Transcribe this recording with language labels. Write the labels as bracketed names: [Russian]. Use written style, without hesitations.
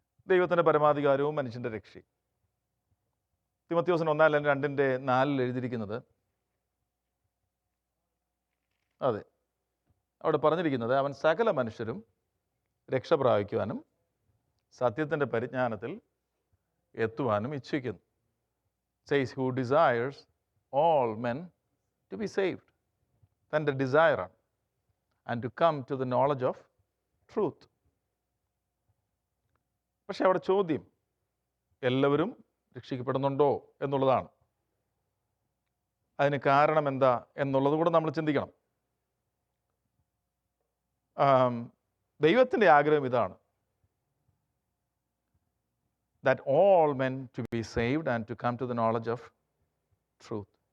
[Malayalam] ദൈവത്തിൻ്റെ പരമാധികാരവും മനുഷ്യൻ്റെ രക്ഷയും. തിമോത്തിയോസിന് 1:2 എഴുതിയിരിക്കുന്നത്, അതെ, അവിടെ പറഞ്ഞിരിക്കുന്നത്, അവൻ സകല മനുഷ്യരും രക്ഷ പ്രാപിക്കുവാനും സത്യത്തിൻ്റെ പരിജ്ഞാനത്തിൽ എത്തുവാനും ഇച്ഛിക്കുന്നു. [English] Says who desires all men to be saved. [Malayalam] തൻ്റെ ഡിസയറാണ്. [English] and to come to the knowledge of truth. [Malayalam] പക്ഷെ അവിടെ ചോദ്യം എല്ലാവരും രക്ഷിക്കപ്പെടുന്നുണ്ടോ എന്നുള്ളതാണ്. അതിന് കാരണം എന്താ എന്നുള്ളത് കൂടെ നമ്മൾ ചിന്തിക്കണം. ദൈവത്തിൻ്റെ ആഗ്രഹം ഇതാണ്, [English] that all men to be saved and to come to the knowledge of truth.